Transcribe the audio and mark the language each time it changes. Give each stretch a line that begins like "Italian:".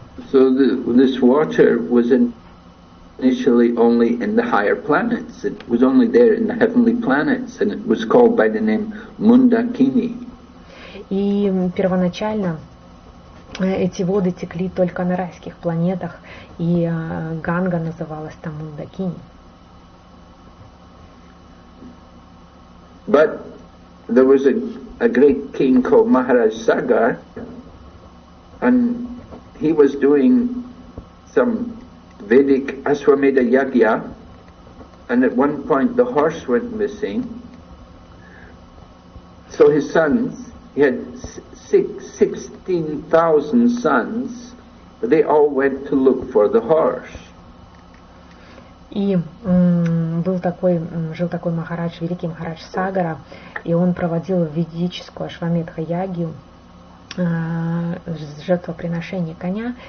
English: So this water was initially only in the higher planets. It was only there in the heavenly planets, and it was called by the name Mundakini.
Russian: И первоначально эти воды текли только на райских планетах, и Ганга называлась там Мундакини.
English: But there was a great king called Maharaj Sagar, and he was doing some Vedic Aswamedha Yagya, and at one point the horse went missing. So his sons, he had 16,000 sons, they all went to look for the horse.
Russian: И жил такой Махарадж, великий Махарадж Сагара, и он проводил ведическую Ашвамедха-ягью, жертвоприношение коня.